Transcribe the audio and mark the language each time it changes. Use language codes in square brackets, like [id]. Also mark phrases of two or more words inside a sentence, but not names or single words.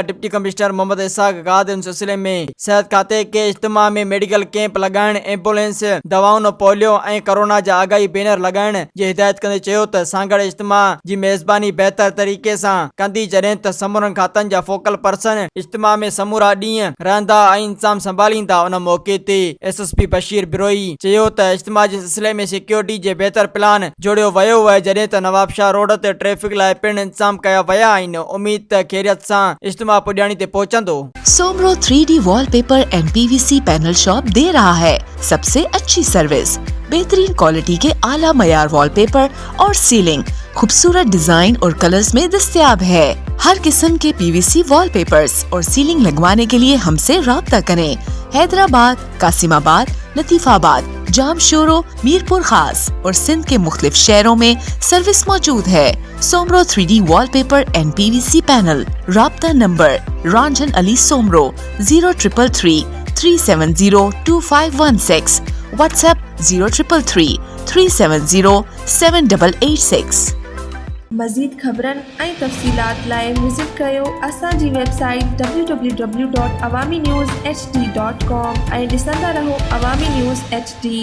[sd] डिप्टी कमिश्नर मोहम्मद इसाक गाद इन सिलसिले में सिहत खाते के इज्तिमा में मेडिकल कैंप लॻाइण, एम्बुलेंस, दवाउनि, पोलियो ऐं कोरोना जा आगाही बैनर लॻाइण जी हिदायत कंदे चयो त सांगड़ इज्तिमा जी मेज़बानी बहितर तरीक़े सां कंदी, जॾहिं त समूरनि खातनि जा [en] focal person [sd] इज्तिमा में समूरा ॾींहं रहंदा ऐं इंतजाम संभालींदा। उन मौके ते SSP बशीर बिरोई चयो त इज्तिमा जे सिलसिले में सिक्योरिटी जे बहितर प्लान जोड़ियो वियो आहे, जॾहिं त नवाबशाह रोड ते ट्रैफिक लाइ पिणु इंतजाम कया विया आहिनि। उमीद त खैरियत सां इज्तिमा पुॼाणी ते पहुचंदो। [ur] سومرو 3D وال پیپر اینڈ PVC پینل شاپ دے رہا ہے سب سے اچھی سروس، بہترین کوالٹی کے اعلیٰ معیار وال پیپر اور سیلنگ خوبصورت ڈیزائن اور کلرز میں دستیاب ہے. ہر قسم کے PVC وال پیپرز اور سیلنگ لگوانے کے لیے ہم سے رابطہ کریں. حیدرآباد، قاسم آباد، لطیف آباد، جامشورو، میرپور خاص اور سندھ کے مختلف شہروں میں سروس موجود ہے. سومرو 3D وال پیپر اینڈ PVC پینل. رابطہ نمبر رنجن علی سومرو 0333 370 2516، واٹس ایپ 0333 370 7886. [sd] मज़ीद ख़बरनि ऐं तफ़सीलात लाइ विज़िट कयो असांजी वेबसाइट www.awamiNewsHD.com ऐं ॾिसंदा रहो अवामी न्यूज़ HD।